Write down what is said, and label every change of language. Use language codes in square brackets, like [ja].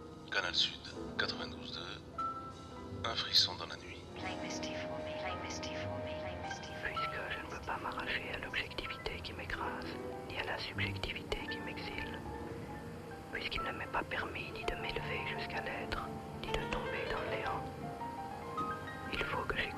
[fr] Canal Sud, 92.2, un frisson dans la nuit. [en] Play Misty for me, play Misty for me. [fr] Puisque je ne veux pas m'arracher à l'objectivité qui m'écrase, ni à la subjectivité qui m'exile. Puisqu'il ne m'est pas permis ni de m'élever jusqu'à l'être, ni de tomber dans le néant. Il faut que...